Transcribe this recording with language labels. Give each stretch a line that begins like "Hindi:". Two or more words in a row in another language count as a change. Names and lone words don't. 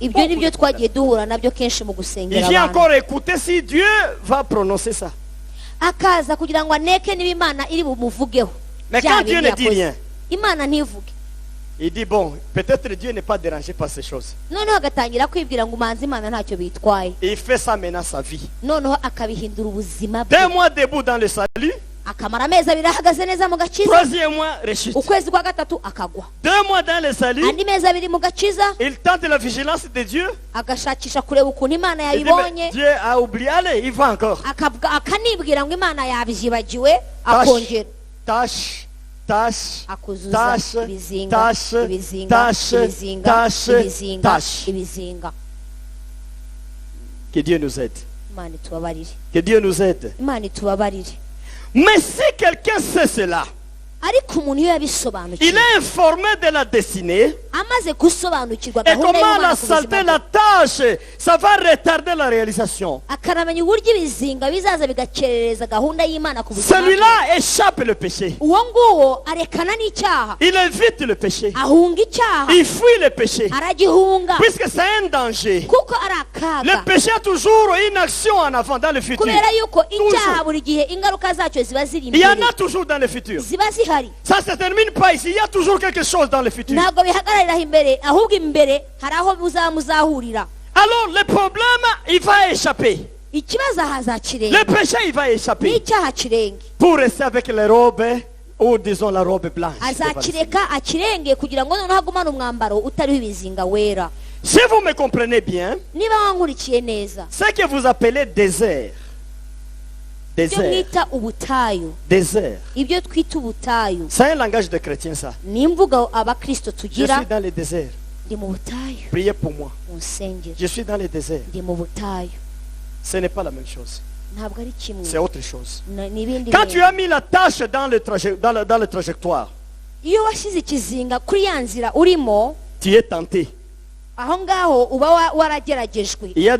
Kinyarwanda: Ibyo ni byo twagiye duhura nabyo kenshi mu
French: Il
Kinyarwanda: gusengera
French: vient
Kinyarwanda: abantu.
French: encore écouter si Dieu va prononcer ça.
Kinyarwanda: Akaza kugira ngo aneke niba Imana iri bumuvugeho.
French: Mais
Kinyarwanda: Bya
French: quand Dieu
Kinyarwanda: bindi
French: ne dit
Kinyarwanda: yakoze.
French: rien,
Kinyarwanda: Imana ntivuge.
French: il dit bon, peut-être Dieu n'est pas dérangé par ces choses.
Kinyarwanda: Noneho agatangira kwibwira ngo umanze Imana ntacyo bitwaye.
French: Et il fait ça maintenant sa vie.
Kinyarwanda: Noneho akabihindura ubuzima
French: 2
Kinyarwanda: bwe.
French: mois debout dans le salut,
Kinyarwanda: Akamara amezi abiri ahagaze neza mu gakiza.
French: 3e mois rechute.
Kinyarwanda: Ukwezi kwa gatatu akagwa.
French: 2 mois dans le salut,
Kinyarwanda: Andi mezi abiri mu gakiza
French: il tente la vigilance de Dieu.
Kinyarwanda: agashakisha kureba ukuntu Imana
French: Il dit, mais
Kinyarwanda: yabibonye.
French: Dieu a oublié, allez, il va encore.
Kinyarwanda: Akanibwira ngo Imana yabyibagiwe akongera.
French: Tâche, tâche,
Kinyarwanda: Akuzuza
French: tâche,
Kinyarwanda: ibizinga,
French: tâche,
Kinyarwanda: ibizinga,
French: tâche,
Kinyarwanda: ibizinga,
French: tâche,
Kinyarwanda: ibizinga,
French: tâche.
Kinyarwanda: ibizinga.
French: Que Dieu nous aide.
Kinyarwanda: Imana itubabarire.
French: Que Dieu nous aide.
Kinyarwanda: Imana itubabarire.
French: Mais si quelqu'un sait cela,
Kinyarwanda: Ariko umuntu iyo
French: il
Kinyarwanda: yabisobanukiwe,
French: est informé de la destinée
Kinyarwanda: amaze gusobanukirwa
French: et
Kinyarwanda: gahunda
French: comment
Kinyarwanda: y'Imana
French: la
Kinyarwanda: ku buzima
French: saleté,
Kinyarwanda: bwe,
French: la tâche, ça va retarder la réalisation.
Kinyarwanda: akanamenya uburyo ibizinga bizaza bigakerereza gahunda y'Imana ku buzima bwe.
French: Celui-là échappe le péché.
Kinyarwanda: Uwo nguwo arekana n'icyaha,
French: Il évite le péché.
Kinyarwanda: ahunga icyaha,
French: Il fuit le péché.
Kinyarwanda: aragihunga
French: Puisque c'est un danger.
Kinyarwanda: kuko ari akaga.
French: Le péché a toujours une action en avant dans le futur.
Kinyarwanda: Kubera yuko icyaha
French: Toujours.
Kinyarwanda: buri gihe ingaruka zacyo ziba ziri
French: Il y en
Kinyarwanda: imbere,
French: a toujours dans le futur.
Kinyarwanda: ziba zihari.
French: Ça ne se termine pas ici. Il y a toujours quelque chose dans le futur.
Kinyarwanda: Ntabwo bihagararira imbere, ahubwo imbere hari aho muzahurira.
French: Alors le problème, il va échapper.
Kinyarwanda: Ikibazo aha
French: Le
Kinyarwanda: azakirenga
French: péché, il va échapper.
Kinyarwanda: n'icyaha kirenge,
French: Pour rester avec les robes, ou disons la robe blanche.
Kinyarwanda: azakireka akirenge kugira ngo noneho agumane umwambaro utariho ibizinga wera.
French: Si vous me comprenez bien,
Kinyarwanda: Niba wankurikiye neza,
French: ce que vous appelez désert,
Kinyarwanda: ibyo
French: désert,
Kinyarwanda: mwita ubutayu,
French: désert,
Kinyarwanda: ibyo twita ubutayu
French: c'est un langage de chrétien ça.
Kinyarwanda: ni imvugo abakristo
French: Je
Kinyarwanda: tugira.
French: suis dans le désert.
Kinyarwanda: Ndi mu butayu,
French: Priez pour moi.
Kinyarwanda: munsengere.
French: Je suis dans le désert.
Kinyarwanda: Ndi mu butayu,
French: Ce n'est pas la même chose.
Kinyarwanda: ntabwo ari kimwe,
French: C'est autre chose.
Kinyarwanda: ni ibindi
French: Quand tu
Kinyarwanda: bintu.
French: as mis la tâche dans le trajectoire,
Kinyarwanda: Iyo washyize ikizinga kuri ya nzira urimo,
French: tu es tenté.
Kinyarwanda: aho ngaho uba warageragejwe,
French: Il y a des
Kinyarwanda: Uba-